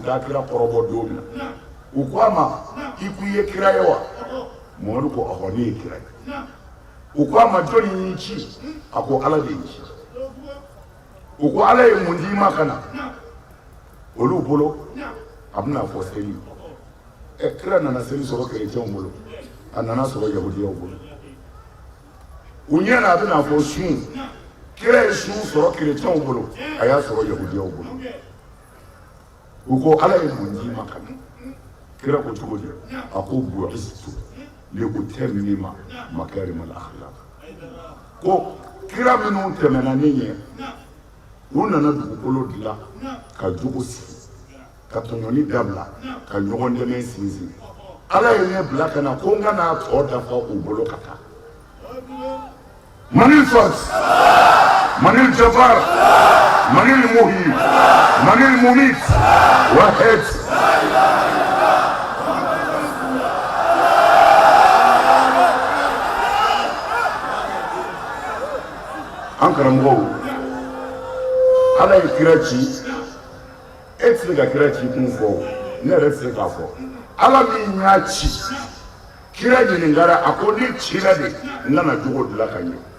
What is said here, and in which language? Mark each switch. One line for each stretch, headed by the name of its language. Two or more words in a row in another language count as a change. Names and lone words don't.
Bambara: taa kira kɔrɔbɔ don min na u ko a ma i ko i ye kira ye wa Muhamadu ko ɔhɔ ne ye kira ye u ko a ma jɔnni y'i ci a ko ala de y'i ci u ko ala ye mun d'i ma ka na olu bolo a bɛna fɔ seli kira nana seli sɔrɔ kerecɛnw bolo a nana sɔrɔ yahudiyaw bolo u ɲɛ na a bɛna fɔ sun kira ye sun sɔrɔ kerecɛnw bolo a y'a sɔrɔ yahudiyaw bolo u ko ala ye mun d'i ma ka na kira ko cogo di a ko
Arabic: بعثت لـ أتمم مكارم الأخلاق
Bambara: ko kira minnu tɛmɛna ne ɲɛ u nana dugukolo dilan ka jogo sigi ka tɔɲɔni dabila ka ɲɔgɔn dɛmɛ sinsin ala ye ne bila ka na ko n ka n'a tɔ dafa u bolo ka taa manil fars manil jabbar manil muhi manil munit wahid an karamɔgɔw ala ye kira ci e tɛ se ka kira ci kun fɔ ne yɛrɛ tɛ se k'a fɔ ala min y'a ci kira ɲininkara a ko ne cira de n nana jogo dilan ka ɲɛ